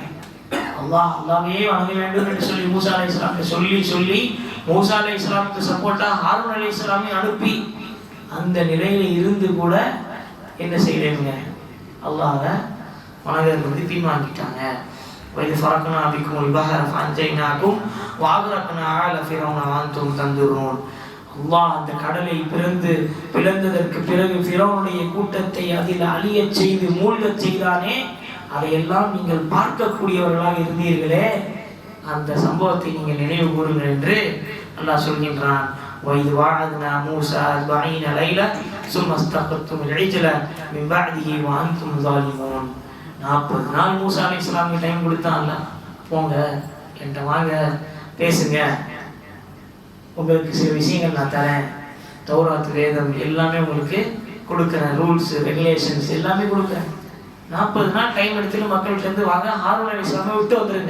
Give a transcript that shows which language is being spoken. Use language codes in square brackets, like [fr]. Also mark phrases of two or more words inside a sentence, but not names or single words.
[ta] அல்லாஹ்வே வணங்க வேண்டும் என்று சொல்லி மூசா அலைஹிஸ்ஸலாம் சொல்லி மூசா அலைஹிஸ்ஸலாமுக்கு சப்போர்ட்டா ஹாரூன் அலைஹிஸ்ஸலாமை அனுப்பி அந்த நிலையில இருந்து கூட என்ன செய்யறீங்க, அல்லாஹ்வை வணங்குறது பின்வாங்கிட்டாங்க. [ar] وإذ فرقنا بكم البحر فانجيناكم واغرقنا آل فرعون وانتم تنظرون. [ta] அல்லாஹ் அந்த கடலை பிளந்ததற்கு பிறகு ஃபிரௌனுடைய கூட்டத்தை அதில் அழியச் செய்து மூழ்கச் செய்தானே, அதையெல்லாம் நீங்கள் பார்க்கக்கூடியவர்களாக இருந்தீர்களே, அந்த சம்பவத்தை நீங்கள் நினைவு கூறுங்கள் என்று அல்லாஹ் சொல்கின்றான். [ar] وَإِذْ وَعَدْنَا مُوسَى 40 لَيْلَةً ثُمَّ اسْتَخْرَجْتُمُ الْعِجْلَ مِنْ بَعْدِهِ وَأَنْتُمْ ظَالِمُونَ. [ta] 40 நாள் மூசா அலைஹிஸ்ஸலாமுக்கு டைம் கொடுத்தான்ல, போங்க என்கிட்ட வாங்க பேசுங்க, உங்களுக்கு சில விஷயங்கள் நான் தரேன், தௌராத் வேதம் எல்லாமே உங்களுக்கு கொடுக்குறேன், [en] rules regulations [ta] எல்லாமே கொடுக்குறேன். 40 நாள் டைம் எடுத்துட்டு மக்கள்கிட்ட இருந்து வாங்க, ஹாரூன் அலைஹிஸ்ஸலாமை விட்டு வந்துருங்க.